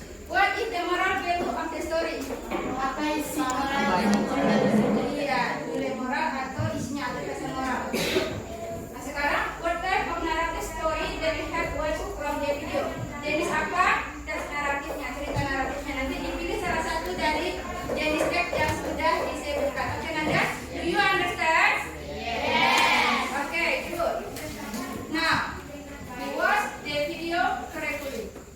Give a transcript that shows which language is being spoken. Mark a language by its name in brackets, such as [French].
[English] What is the moral value of the story? [Indonesian] Apa isi moral? Iya, nilai moral atau isinya ada pesan moral. Nah, sekarang [English] what type of narrative story that we have watched from the video? [Indonesian] Jenis apa teks naratifnya, cerita naratifnya? Nanti dipilih salah satu dari jenis teks yang sudah disebutkan. [English] Oke, Nanda? Do you understand? Yes. Okay, good. Now, we watch the video correctly.